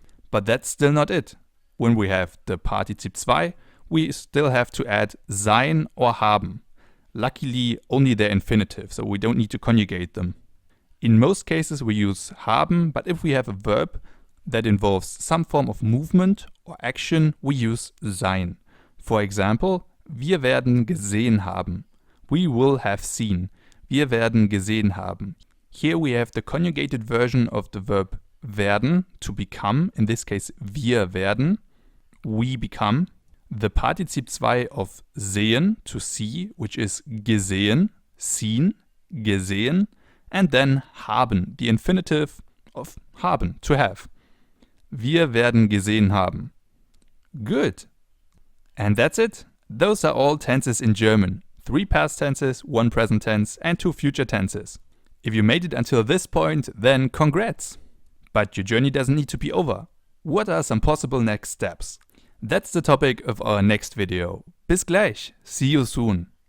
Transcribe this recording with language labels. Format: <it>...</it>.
<en>But that's still not it. When we have the Partizip 2, we still have to add sein or haben. Luckily only their infinitive, so we don't need to conjugate them. In most cases we use haben, but if we have a verb that involves some form of movement or action, we use sein.</en> <de>For example, wir werden gesehen haben. We will have seen. Wir werden gesehen haben.</de> <en>Here we have the conjugated version of the verb werden, to become, in this case wir werden, we become. The Partizip 2 of sehen, to see, which is gesehen, seen, gesehen. And then haben, the infinitive of haben, to have.</en> <de>Wir werden gesehen haben.</de> <en>Good. And that's it. Those are all tenses in German. 3 past tenses, 1 present tense, and 2 future tenses. If you made it until this point, then congrats! But your journey doesn't need to be over. What are some possible next steps? That's the topic of our next video. Bis gleich. See you soon.</en>